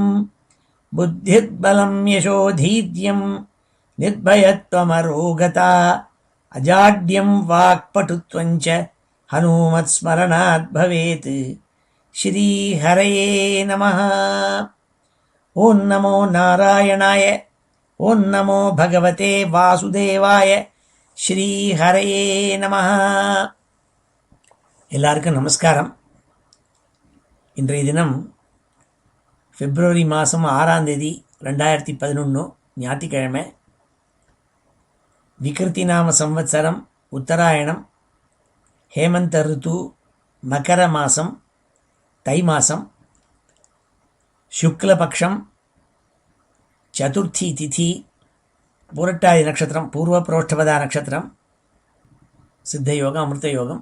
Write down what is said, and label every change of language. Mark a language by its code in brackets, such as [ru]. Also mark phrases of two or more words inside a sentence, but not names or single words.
[sa] बुद्धिर्बलं यशोधैर्यं निर्भयत्वमरोगता अजाड्यं वाक्पटुत्वं च हनुमत्स्मरणात् भवेत्। श्रीहरये नमः। ओं नमो नारायणाय, ओं नमो भगवते वासुदेवाय। श्रीहरये நமः. [ta] எல்லாருக்கும் நமஸ்காரம். இன்றைய தினம் பிப்ரவரி மாதம் 6ஆம் தேதி 2011 ஞாயிற்றுக்கிழமை. விக்ருதி நாம சம்வத்சரம் உத்தராயணம், ஹேமந்த ருத்து, மகர மாதம், தை மாதம், சுக்லபக்ஷம், சதுர்த்தி திதி, புரட்டாதி நட்சத்திரம், பூர்வ புரோஷ்டபதா நட்சத்திரம், சித்த யோகம், அமிர்த யோகம்.